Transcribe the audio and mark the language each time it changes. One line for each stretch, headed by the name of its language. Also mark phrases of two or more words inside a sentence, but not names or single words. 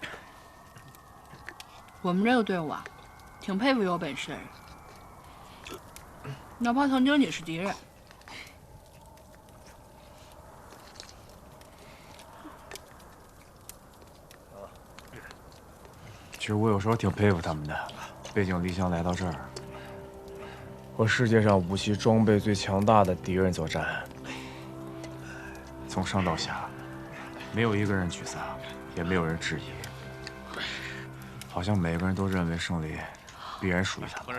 Chinese: 我们这个队伍啊，挺佩服有本事的人，哪怕曾经你是敌人。其實我有時候挺佩服他們的，背井離鄉來到這兒，和世界上武器裝備最強大的敵人作戰，從上到下，沒有一個人沮喪，也沒有人質疑，好像每個人都認為勝利必然屬於他們。